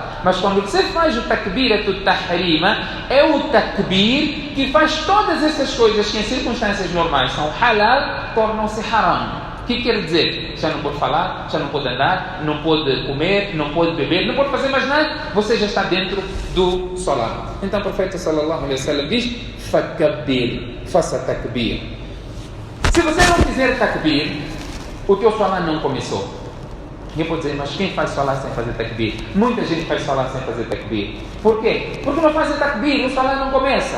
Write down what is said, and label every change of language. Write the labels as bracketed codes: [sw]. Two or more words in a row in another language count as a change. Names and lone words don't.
[pt] Mas quando você faz o [ar] تكبيرة التحريمة, [pt] é o takbir que faz todas essas coisas que em circunstâncias normais são halal, tornam-se haram. O que quer dizer? Já não pode falar, já não pode andar, não pode comer, não pode beber, não pode fazer mais nada, você já está dentro do salat. Então o profeta [ar] صلى الله عليه وسلم [pt] diz: fakabbir, faça takbir. Se você não fizer takbir, o teu salat não começou. Ninguém pode dizer: mas quem faz salat sem fazer takbir? Muita gente faz salat sem fazer takbir. Por quê? Porque não faz takbir, o salat não começa.